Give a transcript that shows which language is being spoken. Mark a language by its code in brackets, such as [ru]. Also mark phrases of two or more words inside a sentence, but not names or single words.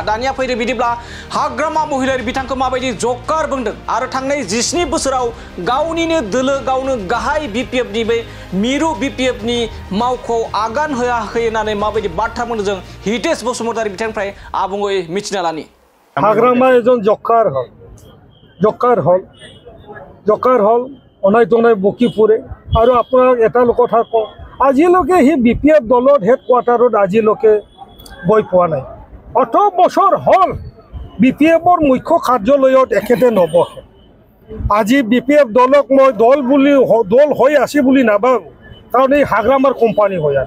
[brx] दानिया फैदो बिदिब्ला हाग्रामा महिलारी बिथांखौ माबायदि जकार बुंदों आरो थांनाय 17 बोसोराव गावनिनो दोलो, गावनो गाहाय बिपिएफनि बे मिरु बिपिएफनि मावख'आव आगान होआखै होननानै माबायदि बाथ्रा बुंदों जों हितेश बसुमतारी बिथांनिफ्राय आबुङै मिथिना लानि। हाग्रामा एजन जकार हल [as] অনাই তনাই বকি ফুৰে। আৰু আপোনাক এটা কথা কওঁ, আজিলৈকে সি বিপিএফ দলৰ হেডকোৱাৰ্টাৰত আজিলৈকে গৈ পোৱা নাই। 18 বছৰ হ'ল বিপিএফৰ মুখ্য কাৰ্যালয়ত এখেতে নবহে। আজি বিপিএফ দলক মই দল হৈ আছে বুলি নাভাবোঁ, কাৰণ এই হাগ্ৰামাৰ কোম্পানী হৈ আছে।